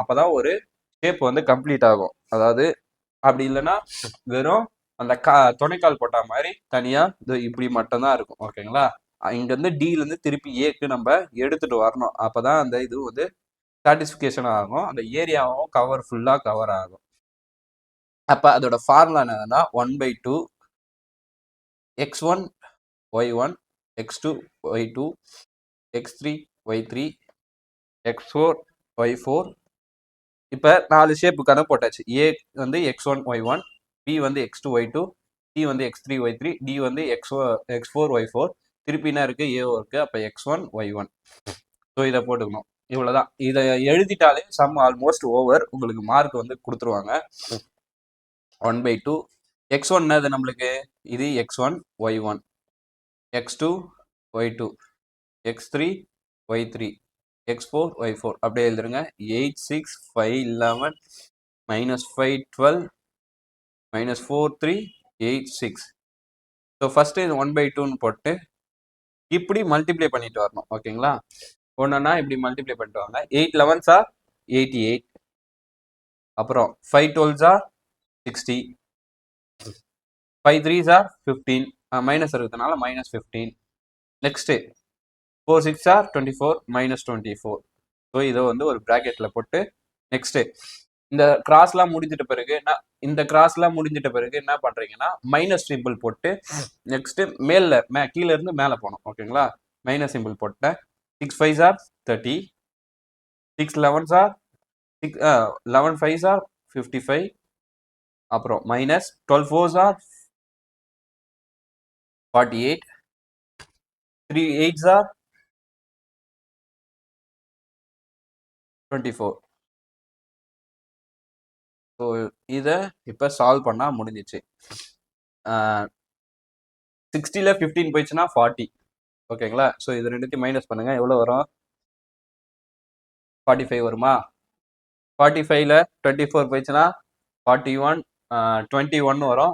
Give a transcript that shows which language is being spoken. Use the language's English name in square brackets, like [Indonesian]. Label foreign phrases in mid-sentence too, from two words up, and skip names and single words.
[Tamil] அப்பதான் ஒரு ஷேப் வந்து கம்ப்ளீட் ஆகும். அதாவது அப்படி இல்லைன்னா வெறும் அந்த துணைக்கால் போட்ட மாதிரி தனியா இப்படி மட்டும் தான் இருக்கும். ஓகேங்களா? இங்க இருந்து டில இருந்து திருப்பி ஏக்கு நம்ம எடுத்துட்டு வரணும். அப்பதான் அந்த இது வந்து சாட்டிஸ்பிகேஷன் ஆகும், அந்த ஏரியாவும் [English] full cover [Tamil] ஆகும். அப்ப அதோட ஃபார்முலா என்னன்னா 1/2 x1 y1 x2 y2 x3 y3 x4 y4. இப்போ 4 ஷேப்பு கணக்கு போட்டாச்சு. ஏ வந்து x1 y1, பி வந்து x2 y2, சி வந்து x3 y3, டி வந்து x4 y4. திருப்பி என்ன இருக்கு? ஏ இருக்கு. அப்போ x1 y1. ஸோ இதை போட்டுக்கணும். இவ்வளோதான். இதை எழுதிட்டாலே [English] sum almost over. [Tamil] உங்களுக்கு மார்க் வந்து கொடுத்துருவாங்க. 1/2. x1 என்னது நம்மளுக்கு, இது x1 y1, x2 y2, x3 y3, x4 y4 அப்படியே எழுதுருங்க. 8 6 5 11 -5 12 -4 3 8 6. [English] so first [Tamil] இது 1/2ன்னு போட்டு இப்படி மல்டிப்ளை பண்ணிட்டு வரணும். ஓகேங்களா, ஒன்றுனா இப்படி மல்டிப்ளை பண்ணிட்டு வாங்க. [English] 8 11s are 88, அப்புறம் 5 12s are 60, 5 3s are 15, [Tamil] மைனஸ் இருக்கிறதுனால -15. [English] நெக்ஸ்ட் 4 6 are 24, -24. [Tamil] ஸோ இதை வந்து ஒரு ப்ராக்கெட்ல போட்டு நெக்ஸ்ட் இந்த கிராஸ்லாம் முடிஞ்சிட்ட பிறகு இந்த கிராஸ்லாம் முடிஞ்சிட்ட பிறகு என்ன பண்றீங்கன்னா [English] minus simple [Tamil] போட்டு நெக்ஸ்ட் கீழே இருந்து மேலே போகணும். [English] ஓகேங்களா, minus simple போட்டேன். 6 5s are 30, 6 11s are 11 5s are 55, அப்புறம் மைனஸ் 12 4s are 48, 3 8s are 24. [Tamil] ஸோ இதை இப்போ சால்வ் பண்ணால் முடிஞ்சிச்சு. 60ல் 15 போயிடுச்சுன்னா 40. ஓகேங்களா, ஸோ இது ரெண்டுத்தையும் மைனஸ் பண்ணுங்க, எவ்வளோ வரும்? 45 வருமா? 45ல் 24 போயிடுச்சுன்னா 41, 21 வரும்.